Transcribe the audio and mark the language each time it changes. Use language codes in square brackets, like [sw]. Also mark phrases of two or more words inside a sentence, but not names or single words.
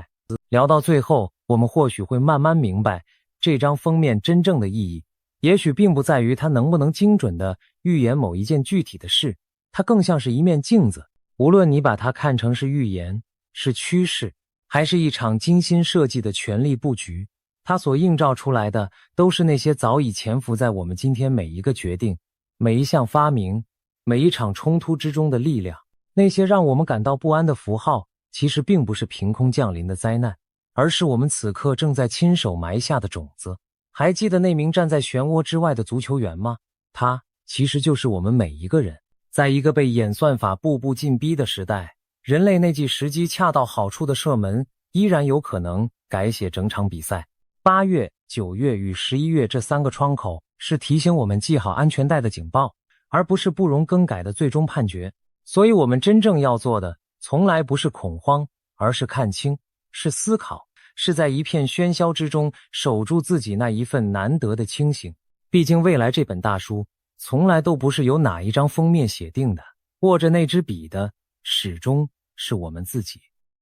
[zh] 聊到最後，我們或許會慢慢明白，這張封面真正的意義，也許並不在於它能不能精準地預言某一件具體的事，它更像是一面鏡子。無論你把它看成是預言，是趨勢，還是一場精心設計的權力布局，它所映照出來的都是那些早已潛伏在我們今天每一個決定、每一項發明、每一場衝突之中的力量。那些讓我們感到不安的符號，其實並不是憑空降臨的災難，而是我們此刻正在親手埋下的種子。還記得那名站在漩渦之外的足球員嗎？他其實就是我們每一個人。在一個被演算法步步進逼的時代，人類那記時機恰到好處的射門，依然有可能改寫整場比賽。8月、9月與11月這3個窗口，是提醒我們繫好安全帶的警報，而不是不容更改的最終判決。所以我們真正要做的，從來不是恐慌，而是看清，是思考，是在一片喧囂之中守住自己那一份難得的清醒。畢竟未來這本大書，從來都不是由哪一張封面寫定的，握着那支筆的，始終是我們自己。